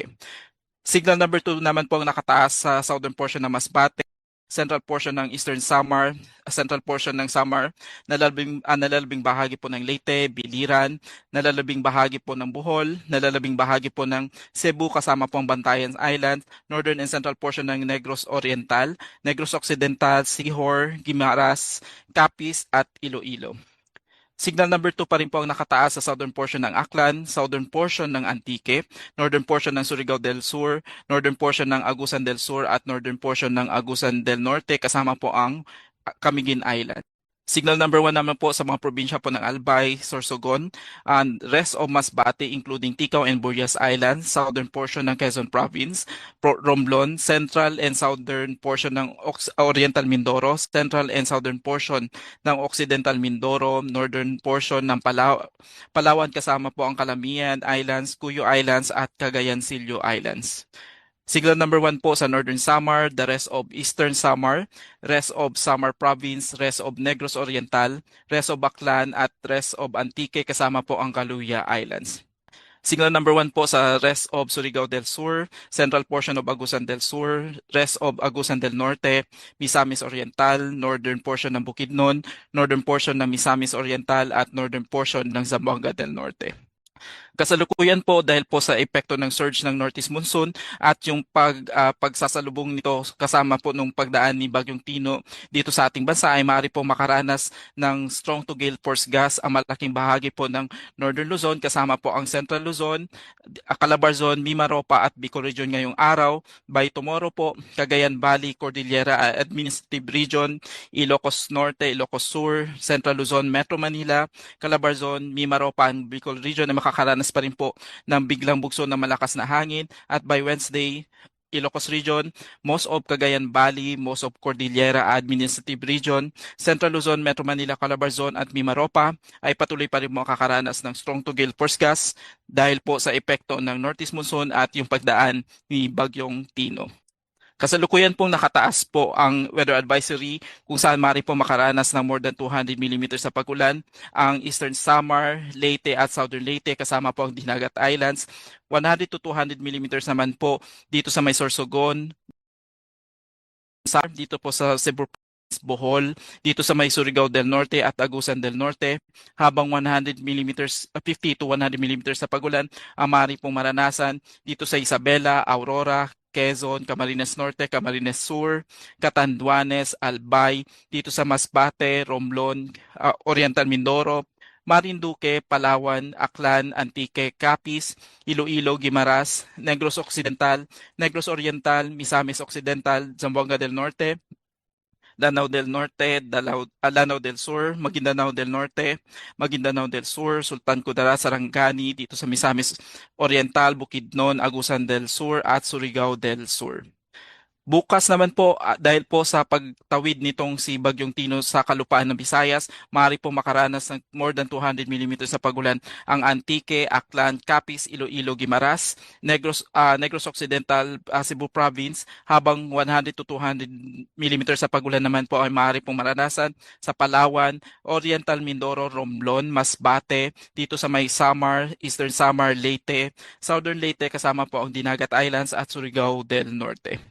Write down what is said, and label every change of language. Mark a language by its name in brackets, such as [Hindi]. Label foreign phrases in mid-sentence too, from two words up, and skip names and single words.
[English] Signal number [Filipino] 2 naman po ang nakataas sa [English] southern portion [Filipino] ng Masbate, [English] central portion [Filipino] ng Eastern Samar, [English] central portion [Filipino] ng Samar, nalalabing bahagi po ng Leyte, Biliran, nalalabing bahagi po ng Bohol, nalalabing bahagi po ng Cebu kasama po ang Bantayan Island, [English] northern and central portion [Filipino] ng Negros Oriental, Negros Occidental, Sihor, Guimaras, Capiz at Iloilo. [English] Signal number [Filipino] 2 pa rin po ang nakataas sa [English] southern portion [Filipino] ng Aklan, [English] southern portion [Filipino] ng Antique, [English] northern portion [Filipino] ng Surigao del Sur, [English] northern portion [Filipino] ng Agusan del Sur at [English] northern portion [Filipino] ng Agusan del Norte kasama po ang Camiguin Island. [English] Signal number [Filipino] 1 naman po sa mga probinsya po ng Albay, Sorsogon, [English] and rest of Masbate including Ticao and Burias Islands, southern portion ng Quezon Province, Romblon, central and southern portion ng Oriental Mindoro, central and southern portion ng Occidental Mindoro, northern portion ng Palawan [Filipino] kasama po ang [English] Calamian Islands, Cuyo Islands at Cagayan Silio Islands. Signal number [Filipino] 1 po sa Northern Samar, [English] the rest of Eastern Samar, rest of Samar Province, rest of Negros Oriental, rest of Baclan at rest of Antique [Filipino] kasama po ang [English] Caluya Islands. Signal number 1 [Filipino] po sa [English] rest of Surigao del Sur, central portion of Agusan del Sur, rest of Agusan del Norte, Misamis Oriental, northern portion ng Bukidnon, northern portion ng Misamis Oriental at northern portion ng Zamboanga del Norte. [Filipino] Kasalukuyan po dahil po sa epekto ng surge ng [English] Northeast Monsoon [Filipino] at yung pagsasalubong nito kasama po nung pagdaan ni Bagyong Tino dito sa ating bansa ay maaari po makaranas ng [English] strong to gale force gust [Filipino] ang malaking bahagi po ng Northern Luzon kasama po ang Central Luzon, Calabarzon, Mimaropa at Bicol Region ngayong araw. [English] By tomorrow [Filipino] po, Cagayan Valley, Cordillera Administrative Region, Ilocos Norte, Ilocos Sur, Central Luzon, Metro Manila, Calabarzon, Mimaropa at Bicol Region ay makakaranas pa rin po ng biglang bugso na malakas na hangin at [English] by Wednesday, [Filipino] Ilocos Region, most of Cagayan Valley, most of Cordillera Administrative Region, Central Luzon, Metro Manila, Calabarzon at Mimaropa ay patuloy pa rin makakaranas ng [English] strong to gale force gas [Filipino] dahil po sa epekto ng [English] northeast monsoon [Filipino] at yung pagdaan ni Bagyong Tino. Kasalukuyan pong nakataas po ang [English] weather advisory [Filipino] kung saan maaari po makaranas ng [English] more than 200 millimeters [Filipino] sa pagulan. Ang Eastern Samar, Leyte at Southern Leyte kasama po ang Dinagat Islands. [English] 100 to 200 millimeters [Filipino] naman po dito sa may Sorsogon, dito po sa Cebu, Bohol, dito sa may Surigao del Norte at Agusan del Norte, habang 100 millimeters, [English] 50 to 100 millimeters [Filipino] sa pagulan ang maaari pong maranasan dito sa Isabela, Aurora, Quezon, Camarines Norte, Camarines Sur, Catanduanes, Albay, dito sa Masbate, Romblon, Oriental Mindoro, Marinduque, Palawan, Aklan, Antique, Capiz, Iloilo, Guimaras, Negros Occidental, Negros Oriental, Misamis Occidental, Zamboanga del Norte, Lanao del Norte, Lanao del Sur, Maguindanao del Norte, Maguindanao del Sur, Sultan Kudarat, Sarangani, dito sa Misamis Oriental, Bukidnon, Agusan del Sur at Surigao del Sur. Bukas naman po, dahil po sa pagtawid nitong si Bagyong Tino sa kalupaan ng Visayas, maaari po makaranas ng [English] more than 200 millimeters [Filipino] sa pagulan ang Antique, Aklan, Capiz, Iloilo, Guimaras, Negros Occidental, Cebu Province, habang [English] 100 to 200 millimeters [Filipino] sa pagulan naman po ay maaari pong maranasan sa Palawan, Oriental Mindoro, Romblon, Masbate, dito sa may Samar, Eastern Samar, Leyte, Southern Leyte kasama po ang Dinagat Islands at Surigao del Norte.